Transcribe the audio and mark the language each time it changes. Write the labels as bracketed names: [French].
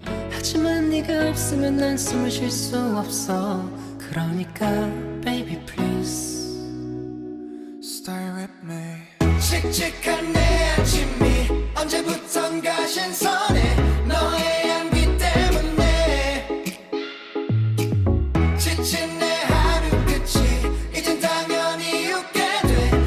[Korean] 하지만 네가 없으면 난 숨을 쉴 수 없어. 그러니까 [English] baby please Stay with me. [Korean] 칙칙한 내 아침이 언제부턴가 신선해. 너의 향기 때문에 지친 내 하루 끝이 이젠 당연히 웃게 돼.